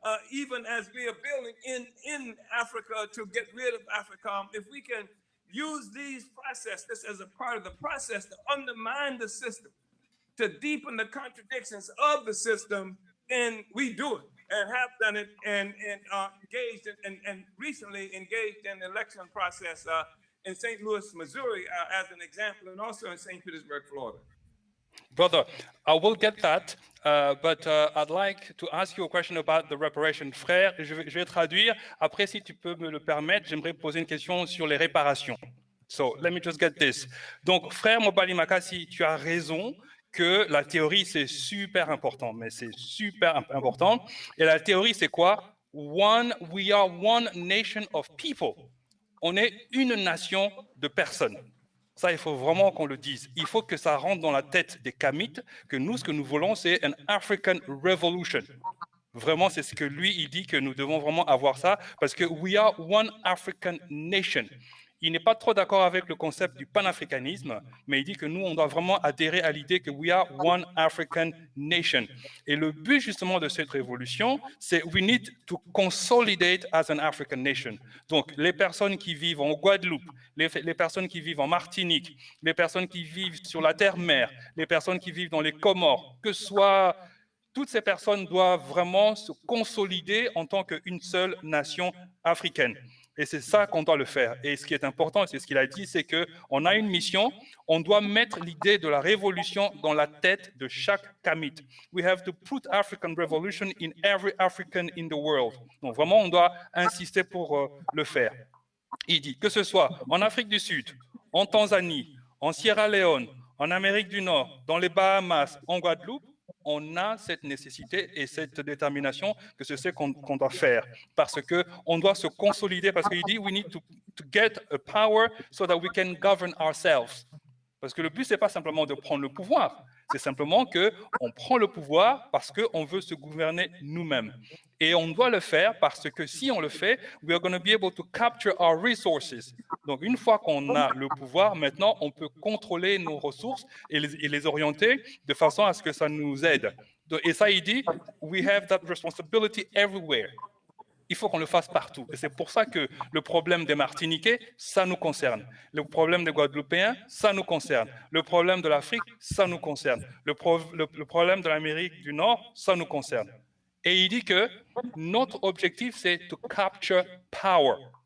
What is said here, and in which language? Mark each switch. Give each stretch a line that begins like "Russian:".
English: Even as we are building in Africa to get rid of AFRICOM, if we can use these processes as a part of the process to undermine the system, to deepen the contradictions of the system, and we do it and have done it and engaged and recently engaged in the election process in St. Louis, Missouri, as an example, and also in St. Petersburg, Florida. Brother, I will get that, but I'd like to ask you a question about the reparation.
French: Frère, je vais traduire. Après, si tu peux me le permettre, j'aimerais poser une question sur les réparations.
English: So, let me just get this.
French: Donc, frère Mobali Makasi, tu as raison que la théorie, c'est super important, mais c'est super important. Et la théorie, c'est quoi?
English: We are one nation of people.
French: On est une nation de personnes. Ça, il faut vraiment qu'on le dise. Il faut que ça rentre dans la tête des Kamites, que nous, ce que nous voulons, c'est une African Revolution. Vraiment, c'est ce que lui, il dit que nous devons vraiment avoir ça, parce que
English: we are one African nation.
French: Il n'est pas trop d'accord avec le concept du panafricanisme, mais il dit que nous, on doit vraiment adhérer à l'idée que
English: we are one African nation.
French: Et le but justement de cette révolution, c'est
English: we need to consolidate as an African nation.
French: Donc, les personnes qui vivent en Guadeloupe, les personnes qui vivent en Martinique, les personnes qui vivent sur la terre-mer, les personnes qui vivent dans les Comores, que ce soit... Toutes ces personnes doivent vraiment se consolider en tant qu'une seule nation africaine. Et c'est ça qu'on doit le faire. Et ce qui est important, c'est ce qu'il a dit, c'est qu'on a une mission, on doit mettre l'idée de la révolution dans la tête de chaque Kamite.
English: We have to put African revolution in every African in the world.
French: Donc vraiment, on doit insister pour le faire. Il dit que ce soit en Afrique du Sud, en Tanzanie, en Sierra Leone, en Amérique du Nord, dans les Bahamas, en Guadeloupe, on a cette nécessité et cette détermination que c'est ce qu'on doit faire. Parce qu'on doit se consolider, parce qu'il dit «
English: we need to get a power so that we can govern ourselves ».
French: Parce que le but, ce n'est pas simplement de prendre le pouvoir, c'est simplement qu'on prend le pouvoir parce qu'on veut se gouverner nous-mêmes. Et on doit le faire parce que si on le fait,
English: we are going to be able to capture our resources.
French: Donc, une fois qu'on a le pouvoir, maintenant, on peut contrôler nos ressources et les orienter de façon à ce que ça nous aide. Et ça, il dit,
English: we have that responsibility everywhere.
French: Il faut qu'on le fasse partout. Et c'est pour ça que le problème des Martiniquais, ça nous concerne. Le problème des Guadeloupéens, ça nous concerne. Le problème de l'Afrique, ça nous concerne. Le problème de l'Amérique du Nord, ça nous concerne. Et il dit que notre objectif, c'est
English: to capture power.